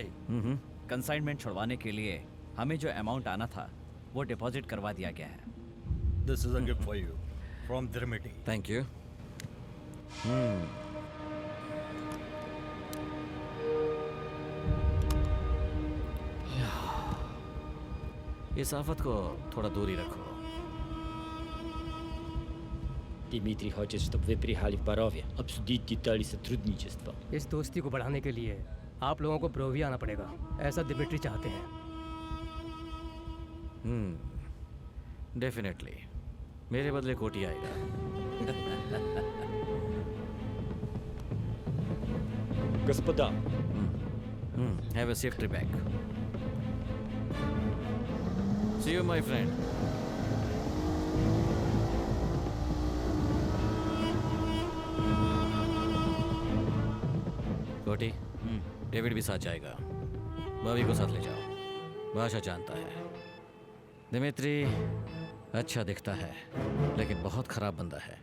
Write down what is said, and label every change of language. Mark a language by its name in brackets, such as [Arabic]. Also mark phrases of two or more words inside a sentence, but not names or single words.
[Hindi] कंसाइनमेंट छुड़वाने के लिए हमें जो अमाउंट आना था वो डिपॉजिट करवा दिया गया है। [English] This is a gift for you from Dmitri. Thank you. [Hindi] इस आफत को थोड़ा दूर ही रखो। [Russian] Дмитрий хочет, чтобы вы приехали в Борове, обсудить детали сотрудничества. [Hindi] इस दोस्ती को बढ़ाने के लिए आप लोगों को बोरोविया आना पड़ेगा, ऐसा दिमित्री चाहते हैं। [English] डेफिनेटली। [Hindi] मेरे बदले कोटी आएगा। [Russian] Господа, [English] Have a safe trip back. See you, my friend. [Hindi] कोटी, डेविड भी साथ जाएगा। बॉबी को साथ ले जाओ, भाषा जानता है। दिमित्री अच्छा दिखता है, लेकिन बहुत खराब बंदा है।